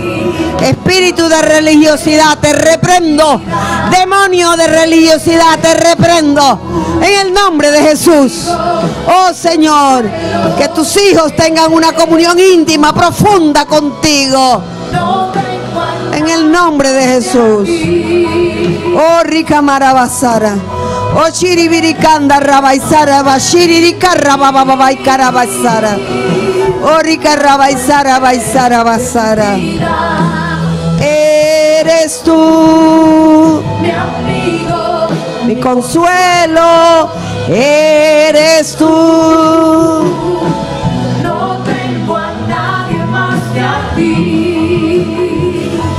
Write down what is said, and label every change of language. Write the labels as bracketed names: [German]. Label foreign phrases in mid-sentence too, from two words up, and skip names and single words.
[Spanish] Espíritu de religiosidad, te reprendo. Demonio de religiosidad, te reprendo, en el nombre de Jesús. Oh Señor, que tus hijos tengan una comunión íntima, profunda contigo, en el nombre de Jesús. Oh Rikamarabasara. Oh Chiribirikanda Rabaisara Bashirika Rabababaikara Basara. Oh Rikarabaisara Baisara Basara. Eres tú, mi amigo, mi consuelo, eres tú. no tengo a nadie más que a ti.